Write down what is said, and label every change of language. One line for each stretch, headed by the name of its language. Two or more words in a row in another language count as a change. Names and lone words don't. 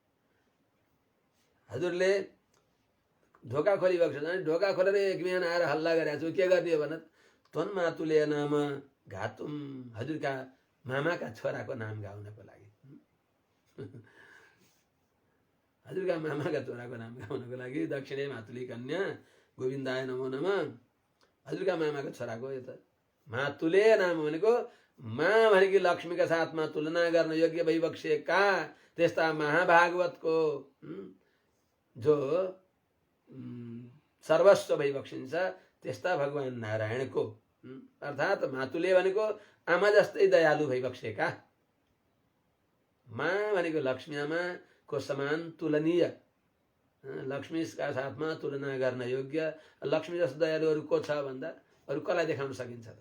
Nepali: हजुरले ढोका खोली बक्सिन्छ। ढोका खोलेर एक बिहान आएर हल्ला गरेको छु, के गर्ने हो भन?
Sanskrit: त्वन्मातुले नाम घातुम,
Nepali: हजुरका मामाका छोराको नाम गाउनको लागि, हजुरका मामाका छोराको नाम गाउनको लागि
Sanskrit: दक्षिणे मातुली कन्या गोविन्दाय नमो नमः।
Nepali: हजुरका मामाको छोराको यो त मातुले नाम भनेको माँ भनेकी लक्ष्मीका साथमा तुलना गर्न योग्य भइबक्सिएका त्यस्ता महाभागवतको जो सर्वस्व भइबक्सिन्छ त्यस्ता भगवान नारायणको, अर्थात् मातुले भनेको आमा जस्तै दयालु भइबक्सिएका, माँ भनेको लक्ष्मी आमाको समान तुलनीय लक्ष्मीका साथमा तुलना गर्न योग्य लक्ष्मी जस्तो दयालुहरू को छ भन्दा अरू कसलाई देखाउन सकिन्छ त?